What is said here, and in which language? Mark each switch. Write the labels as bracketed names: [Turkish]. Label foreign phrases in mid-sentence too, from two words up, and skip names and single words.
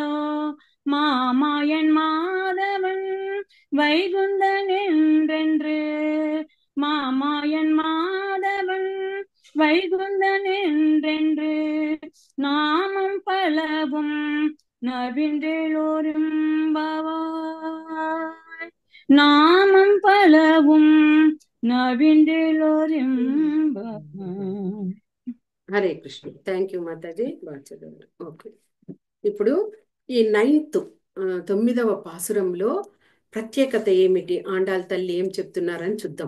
[Tamil] மாமாயன் மாதவன் வைகுந்தன் என்றென்று மாமாயன் மாதவன் வைகுந்தன் என்றென்று நாமம் பலவும் நவின்றோரும் பவாய் நாமம் பலவும் నవిండిలోరింబ. [Telugu] హరే కృష్ణ. [English] thank you [Telugu] మాతాజీ, బాగా చదవండి. ఓకే, ఇప్పుడు ఈ నైన్త్ 9వ పాసురంలో ప్రత్యేకత ఏమిటి, ఆండాల్ తల్లి ఏం చెప్తున్నారని చూద్దాం.